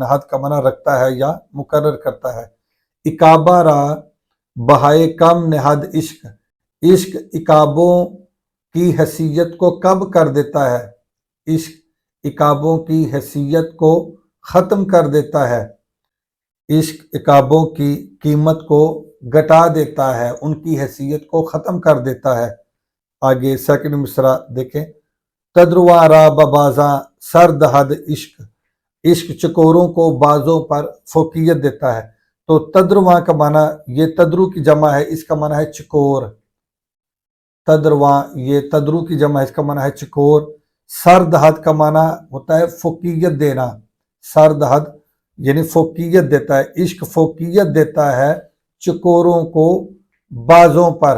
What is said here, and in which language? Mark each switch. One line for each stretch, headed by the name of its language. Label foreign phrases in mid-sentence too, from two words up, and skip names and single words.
Urdu: نہد کا معنی رکھتا ہے یا مقرر کرتا ہے۔
Persian: اکابہ را بہائے کم نہد عشق،
Urdu: عشق عقابوں کی حیثیت کو کم کر دیتا ہے، عشق عقابوں کی حیثیت کو ختم کر دیتا ہے، عشق عقابوں کی قیمت کو گھٹا دیتا ہے، ان کی حیثیت کو ختم کر دیتا ہے۔ آگے سیکنڈ مصرع دیکھیں،
Persian: تدرواں را ببازاں سرد حد عشق،
Urdu: عشق چکوروں کو بازوں پر فوقیت دیتا ہے۔ تو تدرواں کا معنی، یہ تدرو کی جمع ہے، اس کا معنی ہے چکور، تدرواں یہ تدرو کی جمع ہے، اس کا معنی ہے چکور۔
Persian: سرد حد
Urdu: کا معنی ہوتا ہے فوقیت دینا،
Persian: سرد حد
Urdu: یعنی فوقیت دیتا ہے، عشق فوقیت دیتا ہے چکوروں کو بازوں پر۔